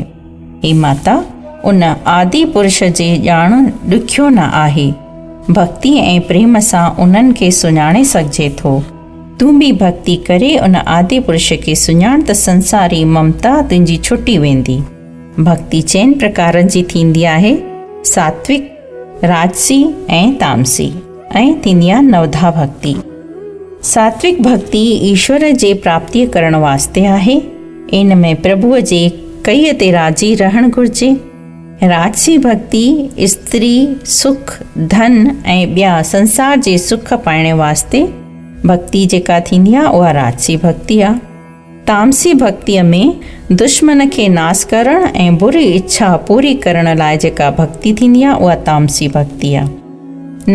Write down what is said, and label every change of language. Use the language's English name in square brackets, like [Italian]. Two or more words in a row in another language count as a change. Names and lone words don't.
[Sindhi] हे माता, उन आदि पुरुष जे ॼाण ॾुखियो न आहे। भक्ति ऐं प्रेम सां उन्हनि खे सुञाणे सघिजे थो। तूं बि भक्ति करे उन आदि पुरुष खे सुञाण त संसारी ममता तुंहिंजी छुटी वेंदी। भक्ति 4 प्रकारनि जी थींदी आहे, सात्विक, राजसी ऐं तामसी, ऐं थींदी आहे नवधा भक्ति। सात्विक भक्ति ईश्वर जे प्राप्ति करण वास्ते आहे। इन में प्रभुअ जे कईअ ते राज़ी रहणु घुरिजे। राजसी भक्ति स्त्री, सुख, धन ऐं ॿिया संसार जे सुख पाइण वास्ते भक्ति जेका थींदी आहे उहा राजसी भक्ति आहे। तामसी भक्तिअ में दुश्मन खे नाश करण ऐं बुरी इच्छा पूरी करण लाइ जेका भक्ति थींदी आहे उहा तामसी भक्ति आहे।